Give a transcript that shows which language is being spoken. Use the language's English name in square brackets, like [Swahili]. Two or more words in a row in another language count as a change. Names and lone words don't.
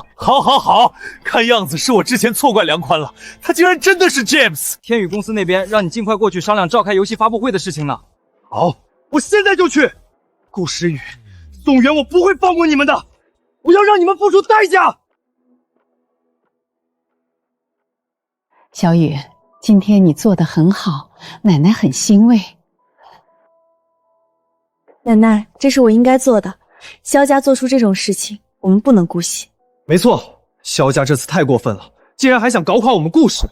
[Chinese] 好，好，好，看樣子是我之前錯怪梁寬了，他竟然真的是 James。天宇公司那邊讓你盡快過去商量召開遊戲發布會的事情呢。好，我現在就去。顧時雨、宋遠，我不會放過你們的，我要讓你們付出代價。小雨， 今天你做得很好，奶奶很欣慰。奶奶，这是我应该做的。萧家做出这种事情，我们不能姑息。没错，萧家这次太过分了，竟然还想搞垮我们顾氏。